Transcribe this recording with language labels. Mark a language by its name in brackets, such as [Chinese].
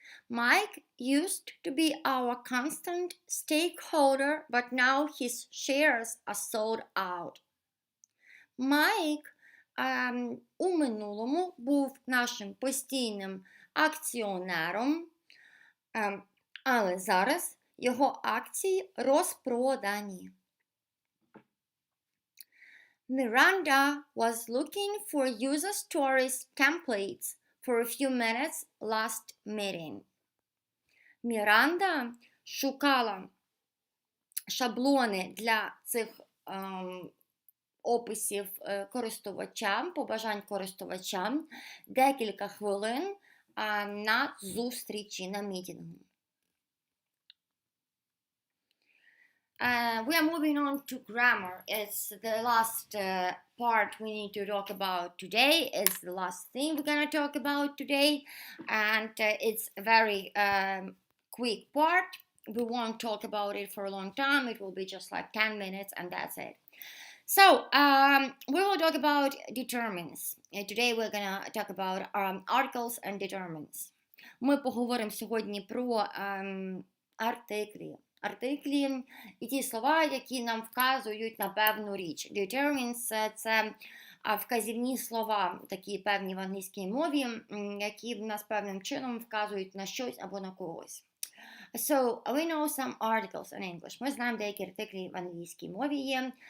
[English] Mike used to be our constant stakeholder, but now his shares are sold out. [Ukrainian] Майк у минулому був нашим постійним акціонером, але зараз його акції розпродані. [English] Miranda was looking for user stories templates for a few minutes last meeting. [Ukrainian] Міранда шукала шаблони для цих описів користувачам, побажань користувачам декілька хвилин на зустрічі, на мітингу. [English] We are moving on to grammar. It's the last part we need to talk about today. It's the last thing we're going to talk about today. And it's a very quick part. We won't talk about it for a long time. It will be just like 10 minutes and that's it. So, we will talk about determinants. Today we're going to talk about articles and determinants. [Ukrainian] Ми поговоримо сьогодні про артиклі. Артиклі і ті слова, які нам вказують на певну річ. Determinants – це вказівні слова, такі певні в англійській мові, які в нас певним чином вказують на щось або на когось. [English] So, we know some articles in English. [Ukrainian] Ми знаємо деякі артиклі в англійській мові є.